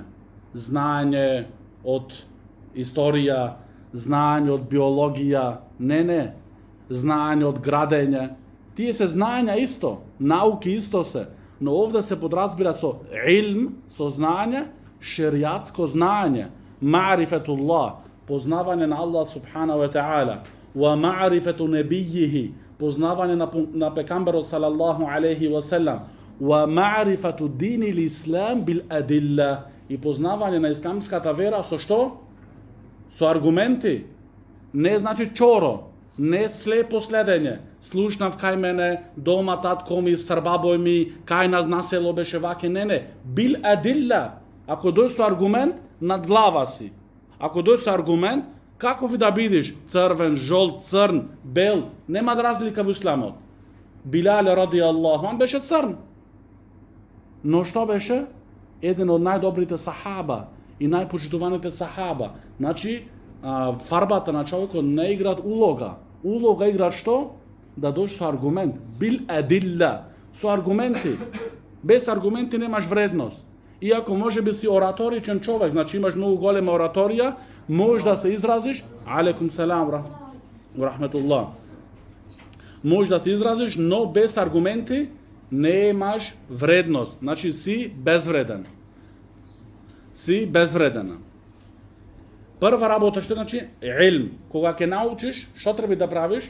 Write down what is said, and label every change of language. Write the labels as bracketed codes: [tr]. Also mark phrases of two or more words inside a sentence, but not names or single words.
[mk] Знаење од историја, знаење од биологија, не. Знаење од градење. Тие се знаења исто, науки исто се, но овде се подразбира со илм, со знаење, шеријатско знаење, ма'рифетуллах, познавање на Аллах [ar] سبحانه وتعالى ومعرفة نبيه, [mk] познавање на пекамберот [ar] صلى الله عليه وسلم, ومعرفة دين الإسلام بالأدلة, [mk] и познавање на исламската вера со што? Со аргументи. Не значи чоро, не слепо следење. Слушнав кај мене, дома татко ми, србабој ми, кај нас на село беше ваке, не. [ar] بالأدلة. [mk] Ако дојде со аргумент, над глава си. Ако дојде со аргумент, каков и да бидеш, црвен, жолт, црн, бел, нема разлика во исламот. Билал [ar] رضي الله عنه [mk] беше црн. Но што беше? Еден од најдобрите сахаба и најпочитуваните сахаба. Значи, фарбата на човекот не играат улога. Улога играат што? Да дојдеш со аргумент. [ar] بالأدلة. [mk] Со аргументи. Без аргументи немаш вредност. Иако може би си ораторичен човек, значи имаш многу голема ораторија, можеш да се изразиш, [ar] عليكم السلام ورحمة الله, [mk] можеш да се изразиш, но без аргументи не имаш вредност, значи си безвреден. Си безвредена. Прва работа што значи илм. Кога ќе научиш, што треба да правиш?